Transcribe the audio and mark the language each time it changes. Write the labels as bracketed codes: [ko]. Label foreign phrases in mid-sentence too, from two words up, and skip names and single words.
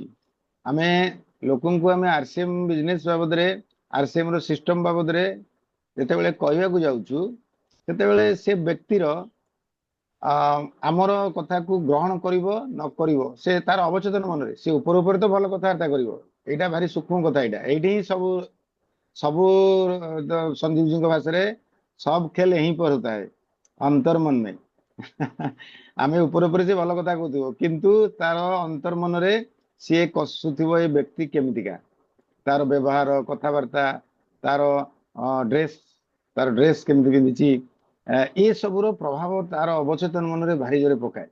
[or] ଆମେ ଲୋକଙ୍କୁ ଆମେ ଆରସିଏମ ବିଜନେସ ବାବଦରେ, ଆରସିଏମ ର ସିଷ୍ଟମ ବାବଦରେ ଯେତେବେଳେ କହିବାକୁ ଯାଉଛୁ, ସେତେବେଳେ ସେ ବ୍ୟକ୍ତିର ଆମର କଥାକୁ ଗ୍ରହଣ କରିବ ନ କରିବ, ସେ ତାର ଅବଚେତନ ମନରେ, ସେ ଉପରେ ଉପରେ ତ ଭଲ କଥାବାର୍ତ୍ତା କରିବ। ଏଇଟା ଭାରି ସୂକ୍ଷ୍ମ କଥା। ଏଇଠି ହିଁ ସବୁ ସନ୍ଦୀପ ଜୀଙ୍କ ଭାଷାରେ [hi] सब खेल यहीं पर होता है, [or] ଅନ୍ତର ମନ में। ଆମେ ଉପରେ ଉପରେ ସେ ଭଲ କଥା କହୁଥିବ, କିନ୍ତୁ ତାର ଅନ୍ତର ମନରେ ସିଏ କଷୁଥିବ ଏ ବ୍ୟକ୍ତି କେମିତିକା, ତାର ବ୍ୟବହାର, କଥାବାର୍ତ୍ତା, ତାର ଡ୍ରେସ୍ କେମିତି ପିନ୍ଧିଛି, ଏ ସବୁର ପ୍ରଭାବ ତାର ଅବଚେତନ ମନରେ ଭାରି ଜୋରେ ପକାଏ।